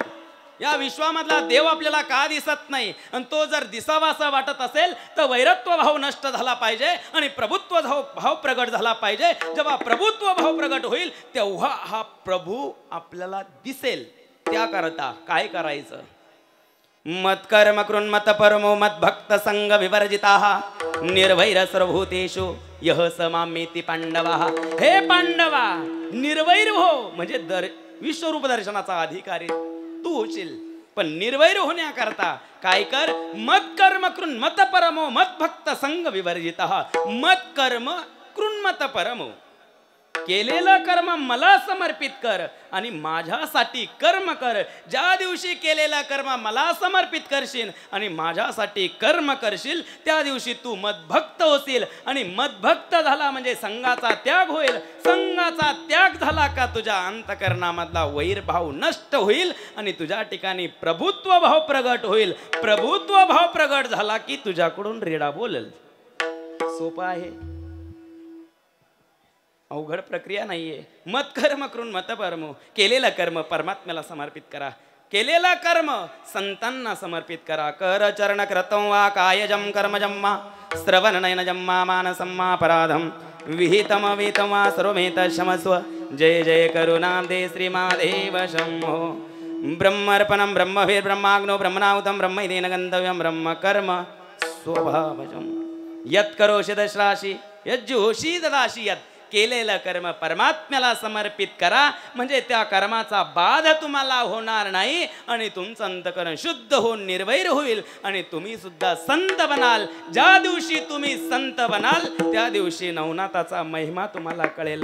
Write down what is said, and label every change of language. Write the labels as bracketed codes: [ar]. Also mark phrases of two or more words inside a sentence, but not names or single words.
[mr] या विश्वामधला देव आपल्याला का दिसत नाही आणि तो जर दिसावासा वाटत असेल तर वैरत्व भाव नष्ट झाला पाहिजे आणि प्रभुत्व भाव प्रगट झाला पाहिजे. जेव्हा प्रभुत्व भाव प्रगट होईल तेव्हा हा प्रभू आपल्याला दिसेल. त्याकरता काय करायचं? [sa] मत कर्म कृन्मत परमो मत भक्त संग विवर्जिताः निर्वैर सर्वभूतेषु यः स मामेति पांडवाः. [mr] हे पांडवा निर्वैर हो, म्हणजे विश्वरूप दर्शनाचा अधिकारी तू होशील. पण निर्वैर होण्याकरता काय कर? [sa] मत कर्म कृन्मत परमो मत भक्त संग विवर्जिताः. मत कर्म कृन्मत परमो, [mr] केलेलं कर्म मला समर्पित कर आणि माझ्यासाठी कर्म कर. ज्या दिवशी केलेलं कर्म मला समर्पित करशील आणि माझ्यासाठी कर्म करशील त्या दिवशी तू मदभक्त होशील. आणि मदभक्त झाला म्हणजे संघाचा त्याग होईल. संघाचा त्याग झाला का तुझ्या अंतकरणामधला वैरभाव नष्ट होईल आणि तुझ्या ठिकाणी प्रभुत्व भाव प्रगट होईल. प्रभुत्व भाव प्रगट झाला की तुझ्याकडून रेडा बोलेल. सोपं आहे, अवघड प्रक्रिया नाहीये. [sa] मत कर्म [mr] करून [sa] मत परमो, [mr] केलेलं कर्म परमात्म्याला समर्पित करा. केलेलं कर्म संतांना समर्पित करा. [sa] कर चरण कृतं वा कायजं कर्मजं वा श्रवण नयनजं वा मानसं वा अपराधं विहितम विहितं वा सर्वमेत क्षमस्व. जय जय करुणाब्धे श्रीमादेव शंभो. ब्रह्मर्पणं ब्रह्मभिर्ब्रह्माग्नो ब्रह्मणाहुतं ब्रह्मैतेन गन्तव्यं ब्रह्म कर्म स्वभावजं. यत् करोषि दशराशी यज्जुहोषि ददाशी. [mr] यत् केलेलं कर्म परमात्म्याला समर्पित करा, म्हणजे त्या कर्माचा बाध तुम्हाला होणार नाही आणि तुमचं अंतकरण शुद्ध होऊन निर्वैर होईल आणि तुम्ही सुद्धा संत बनाल. ज्या दिवशी तुम्ही संत बनाल त्या दिवशी नवनाथाचा महिमा तुम्हाला कळेल.